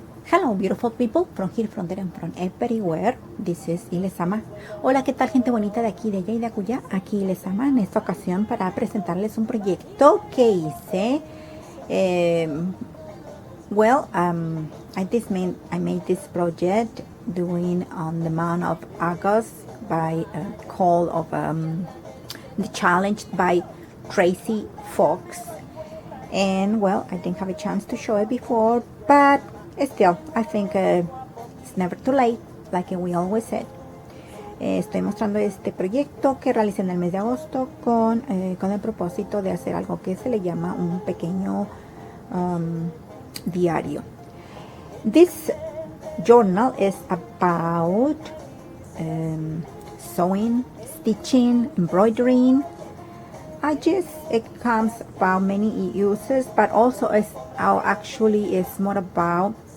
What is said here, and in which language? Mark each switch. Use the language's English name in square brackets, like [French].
[English] Hello beautiful people, from here, from there and from everywhere. This is LezAma. [Spanish] Hola, ¿qué tal gente bonita de aquí, de allá y de acullá? Aquí LezAma en esta ocasión para presentarles un proyecto que hice. [English] I made this project doing on the month of August by a call of the challenge by Tracy Fox. And well, I didn't have a chance to show it before, but still, I think it's never too late, like we always said. [Spanish] Estoy mostrando este proyecto que realicé en el mes de agosto con el propósito de hacer algo que se le llama un pequeño diario. [English] This journal is about sewing, stitching, embroidering. It comes about many uses, but also actually is more about